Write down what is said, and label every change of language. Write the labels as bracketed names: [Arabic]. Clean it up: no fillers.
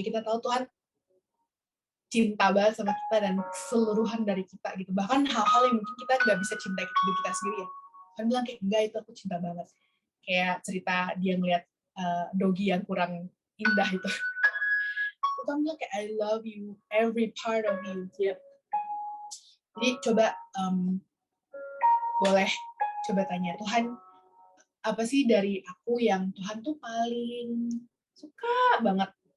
[Indonesian] Kayak kita tahu Tuhan cinta banget sama kita dan keseluruhan dari kita gitu. Bahkan hal-hal yang mungkin kita nggak bisa cintai hidup kita sendiri ya. Tuhan bilang kayak, enggak, itu aku cinta banget. Kayak cerita dia ngeliat Dogi yang kurang indah itu. Tuhan bilang kayak, [English] I love you, every part of you. [Indonesian] Jadi coba boleh coba tanya, Tuhan, apa sih dari aku yang Tuhan tuh paling suka banget?